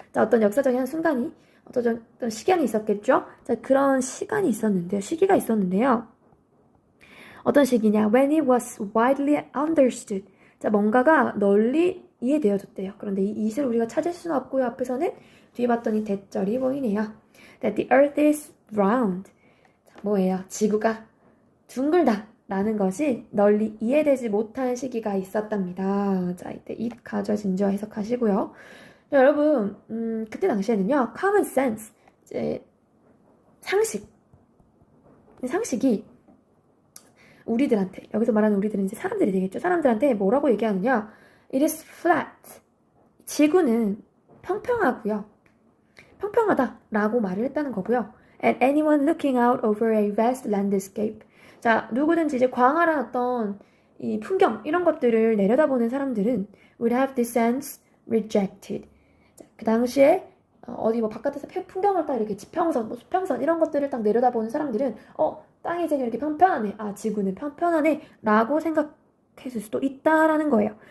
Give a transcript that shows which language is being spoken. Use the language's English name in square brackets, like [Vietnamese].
[Korean] 자, 어떤 역사적인 한 순간이, 어떤 시간이 있었겠죠? 자, 그런 시간이 있었는데요. 시기가 있었는데요. 어떤 시기냐? [English] When it was widely understood. [Korean] 자, 뭔가가 널리 이해되어졌대요. 그런데 이 it을 우리가 찾을 수는 없고요. 앞에서는 뒤에 봤더니 대절이 보이네요. [English] That the earth is round. [Korean] 자, 뭐예요? 지구가 둥글다 라는 것이 널리 이해되지 못한 시기가 있었답니다. 자, 이때 it 가져진저 해석하시고요. 자, 여러분, 그때 당시에는요, common sense, 이제 상식이 우리들한테, 여기서 말하는 우리들은 이제 사람들이 되겠죠. 사람들한테 뭐라고 얘기하느냐? [English] It is flat. [Korean] 지구는 평평하고요. 평평하다 라고 말을 했다는 거고요. [English] And anyone looking out over a vast landscape. [Korean] 자, 누구든지 이제 광활한 어떤 이 풍경, 이런 것들을 내려다보는 사람들은 [English] would have the sense rejected. [Korean] 자, 그 당시에 어디 뭐 바깥에서 풍경을 딱 이렇게 지평선, 뭐 수평선 이런 것들을 딱 내려다보는 사람들은 땅이 이제 이렇게 평평하네, 지구는 평평하네 라고 생각했을 수도 있다라는 거예요.